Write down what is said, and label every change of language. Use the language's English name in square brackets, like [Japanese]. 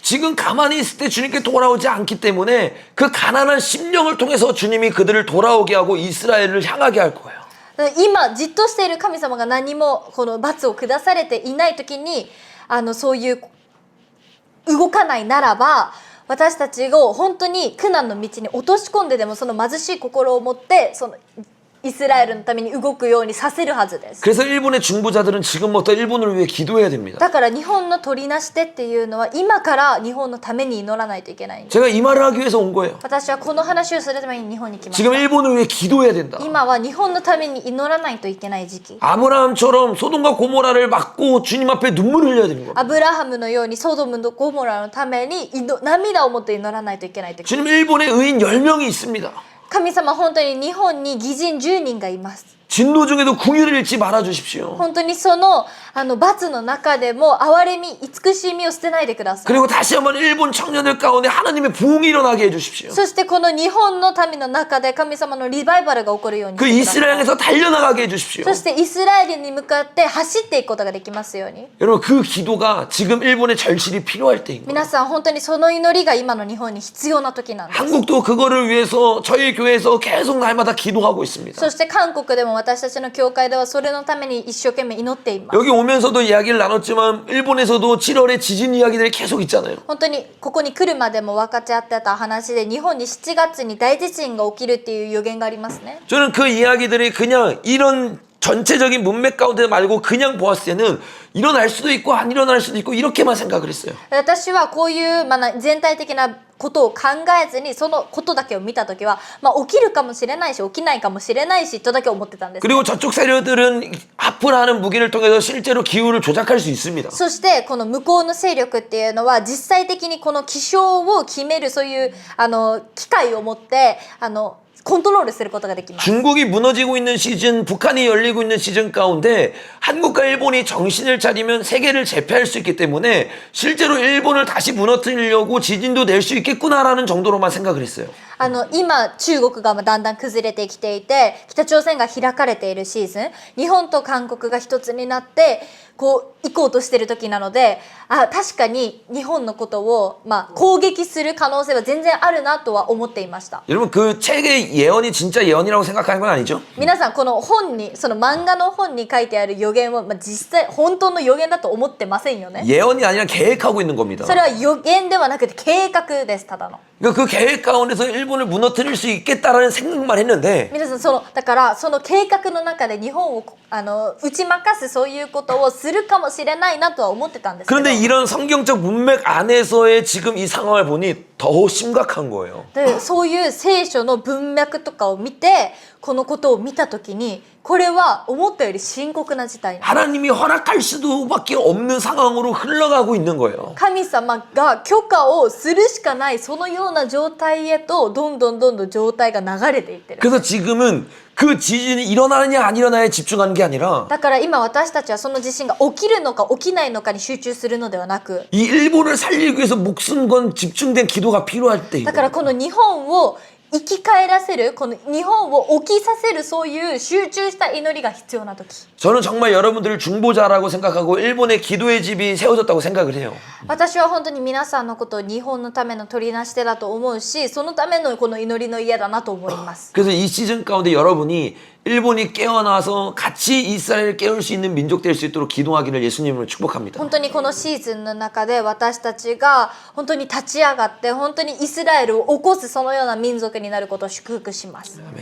[Korean] 지금 가만히 있을 때 주님께 돌아오지 않기 때문에 그 가난한 심령을 통해서 주님이 그들을 돌아오게 하고 이스라엘을 향하게 할 거예요. [Japanese] 今じっとしている神様が何もこの罰を下されていない時にそういう動かないならば、私たちを本当に苦難の道に落とし込んででもその貧しい心を持ってそのイスラエルのために動くようにさせるはずです。 [Korean] 그래서 일본의 중보자들은 지금부터 일본을 위해 기도해야 됩니다. [Japanese] だから日本の取りなし手っていうのは今から日本のために祈らないといけないんです。 [Korean] 제가 이 말을 하기 위해서 온 거예요. [Japanese] 私はこの話をするために日本に来まし [Korean] 지금 [Japanese] た。 [Korean] 일본을 위해 기도해야 된다. [Japanese] 今は日本のために祈らないといけない時期。 [Korean] 아브라함처럼 소돔과 고모라를 막고 주님 앞에 눈물을 흘려야 되는 겁니다. [Japanese] アブラハムのようにソドムとゴモラのために涙を持って祈らないといけない時。 [Korean] 주님 일본에 의인 10명이 있습니다. [Japanese] 神様、本当に日本に義人10人がいます。 [Korean] 진노 중에도 궁유를 잃지 말아 주십시오. [Japanese] 本当にその罰の中でも憐れみ、慈しみを捨てないでください。 [Korean] 그리고 다시 한번 일본 청년들 가운데 하나님의 부흥이 일어나게 해주십시오. [Japanese] そしてこの日本の民の中で神様のリバイバルが起こるように [Korean] 그 [Japanese] してください。 [Korean] 이스라엘 향해서 달려나가게 해주십시오. [Japanese] そしてイスラエルに向かって走っていくことができますように。 [Korean] 여러분 그 기도가 지금 일본의 절실히 필요할 때인 거예요. [Japanese] 皆さん、本当にその祈りが今の日本に必要な時なんです。 [Korean] 한국도 그거를 위해서 저희 교회에서 계속 날마다 기도하고 있습니다. [Japanese] そして韓国でも私たちの教会ではそれのために一生懸命祈っています。 [Korean] 여기 오면서도 이야기를 나눴지만 일본에서도 7월에 지진 이야기들이 계속 있잖아요. [Japanese] 本当にここに来るまでも分かち合ってた話で、日本に7月に大地震が起きるっていう予言がありますね。 [Korean] 저는 그 이야기들이 그냥 이런 전체적인 문맥 가운데 말고 그냥 보았을 때는 일어날 수도 있고 안 일어날 수도 있고 이렇게만 생각을 했어요. [Japanese] 私はこういう、全体的なことを考えずにそのことだけを見たときは、起きるかもしれないし起きないかもしれないしとだけ思ってたんです。 [Korean] 그리고 저쪽 세력들은 합을 하는 무기를 통해서 실제로 기후를 조작할 수 있습니다. [Japanese] そしてこの向こうの勢力っていうのは実際的にこの気象を決めるそういう機械を持ってコントロールすることができます。 [Korean] 중국이 무너지고 있는 시즌, 북한이 열리고 있는 시즌 가운데 한국과 일본이 정신을 차리면 세계를 제패할 수 있기 때문에 실제로 일본을 다시 무너뜨리려고 지진도 낼 수 있겠구나라는 정도로만 생각을 했어요. [Japanese] 今中国がだんだん崩れてきていて、北朝鮮が開かれているシーズン、日本と韓国が一つになってこう行こうとしている時なので、確かに日本のことを攻撃する可能性は全然あるなとは思っていました。 [Korean] 여러분 그 책의 예언이 진짜 예언이라고 생각하는 건 아니죠? [Japanese] 皆さん、この本に、その漫画の本に書いてある予言を、実際本当の予言だと思ってませんよね。 [Korean] 예언이 아니라 계획하고 있는 겁니다. [Japanese] それは予言ではなくて計画です。ただの [Korean] 그러니까 그 계획 가운데서 일본을 무너뜨릴 수 있겠다라는 생각만 했는데 [Japanese] 皆さん、だからその計画の中で日本を打ち負かすそういうことをするかもしれないなとは思ってたんですけど、 [Korean] 그런데 이런 성경적 문맥 안에서의 지금 이 상황을 보니 더 심각한 거예요. [Japanese] でそういう聖書の文脈とかを見てこのことを見たときに、これは思ったより深刻な事態なんです。 [Korean] 하나님이 허락할 수밖에 없는 상황으로 흘러가고 있는 거예요. [Japanese] 神様が許可をするしかないそのような状態へとどんどん状態が流れていってる。 [Korean] 그래서 지금은 그 지진이 일어나느냐 안 일어나냐에 집중하는 게 아니라 [Japanese] だから今私たちはその地震が起きるのか起きないのかに集中するのではなく、 [Korean] 이 일본을 살리기 위해서 목숨 건 집중된 기도가 필요할 때인 [Japanese] だから [Korean] 거예요. [Japanese] この日本を生き返らせる、この日本を起きさせるそういう集中した祈りが必要な時。 [Korean] 저는 정말 여러분들을 중보자라고 생각하고 일본의 기도의 집이 세워졌다고 생각을 해요. [Japanese] 私は本当に皆さんのことを日本のための取りなし手だと思うし、そのためのこの祈りの家だなと思います。 [Korean] 그래서 이 시즌 가운데 여러분이 일본이 깨어나서 같이 이스라엘을 깨울 수 있는 민족 될 수 있도록 기도하기를 예수님을 축복합니다. [Japanese] 本当にこのシーズンの中で私たちが本当に立ち上がって本当にイスラエルを起こすそのような民族になることを祝福します。